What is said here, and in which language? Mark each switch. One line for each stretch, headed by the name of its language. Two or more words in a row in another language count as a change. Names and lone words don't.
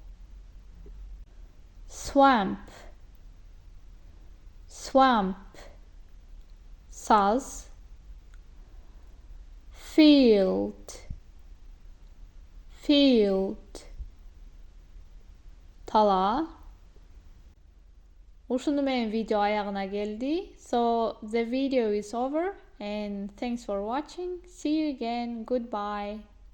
English: Swamp, swamp, saz. Field, field, tala.
Kyrgyz: Ушуну менен видео аягына келди.
English: So the video is over and thanks for watching. See you again. Goodbye.